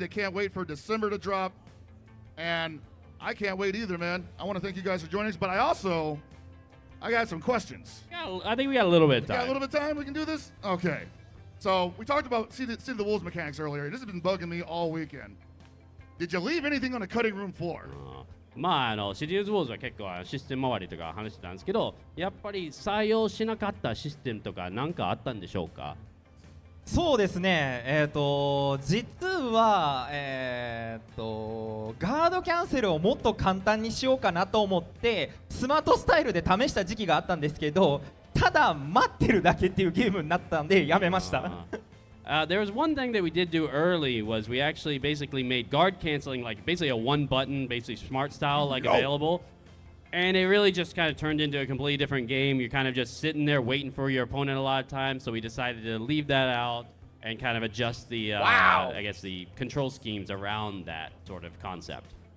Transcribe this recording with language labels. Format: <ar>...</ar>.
<en>They can't wait for December to drop. And I can't wait either, man. I want to thank you guys for joining us, but I got some questions. Yeah, I think we got a little bit of time. Got a little bit of time? We can do this? Okay. So we talked about see the Wolves mechanics earlier. This has been bugging me all weekend. Did you leave anything on the cutting room floor?</en> <ja>まあシリーズウォーズは結構システム周りとか話してたんですけど、やっぱり採用しなかったシステムとか何かあったんでしょうか。そうですね、実は、ガードキャンセルをもっと簡単にしようかなと思ってスマートスタイルで試した時期があったんですけど、ただ待ってるだけっていうゲームになったんでやめました。</ja> <en>There was one thing that we did do early was we actually basically made guard canceling like basically a one button, basically smart style like available. And it really just kind of turned into a completely different game. You're kind of just sitting there waiting for your opponent a lot of times. So we decided to leave that out and kind of adjust the, I guess, the control schemes around that sort of concept.</en>